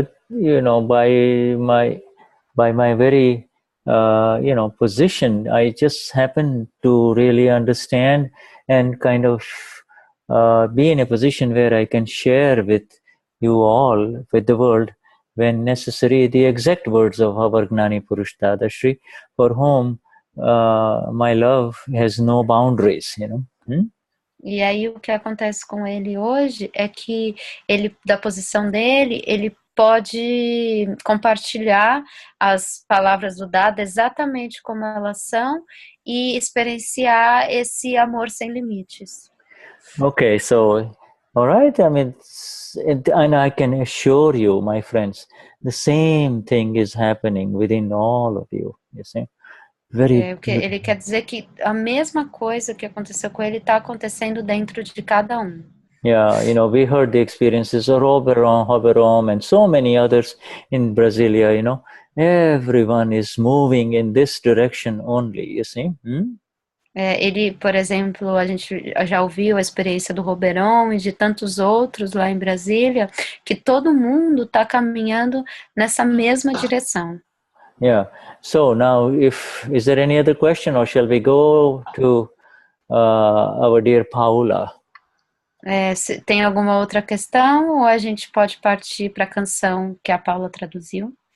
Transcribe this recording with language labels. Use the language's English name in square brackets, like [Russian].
[English] You know, by my very position, I just happen to really understand and kind of be in a position where I can share with you all, with the world, when necessary, the exact words of our Gnani Purush Dadashri, for whom my love has no boundaries, you know. [Portuguese] E aí o que acontece com ele hoje é que ele, da posição dele, ele pode compartilhar as palavras do Dada exatamente como elas são e experienciar esse amor sem limites. [English] Okay, so, all right, I mean, and I can assure you, my friends, the same thing is happening within all of you, you see. [Portuguese] Ele quer dizer que a mesma coisa que aconteceu com ele está acontecendo dentro de cada um. [English] Yeah, you know, we heard the experiences of Roberom, and so many others in Brasilia, you know, everyone is moving in this direction only, you see. [Portuguese] Ele, por exemplo, a gente já ouviu a experiência do Roberon e de tantos outros lá em Brasília, que todo mundo está caminhando nessa mesma direção. [English] Yeah. So now, is there any other question, or shall we go to our dear Paula? [Portuguese] Tem alguma outra questão, ou a gente pode partir para a canção que a Paula traduziu?